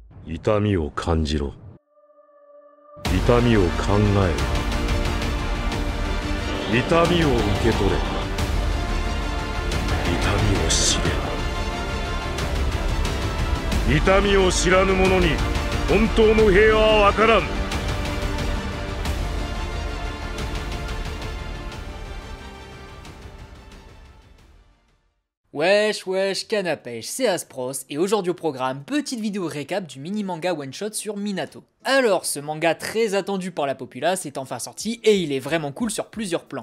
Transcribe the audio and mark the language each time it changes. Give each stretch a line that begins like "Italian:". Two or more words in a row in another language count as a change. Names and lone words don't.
Japanese: 痛みを感じろ。痛みを考えろ。痛みを受け取れ。痛みを知れ。痛みを知らぬ者に本当の平和はわからん。
French: Wesh wesh canapèche, c'est Aspros et aujourd'hui au programme, petite vidéo récap du mini manga one shot sur Minato. Alors ce manga très attendu par la populace est enfin sorti et il est vraiment cool sur plusieurs plans.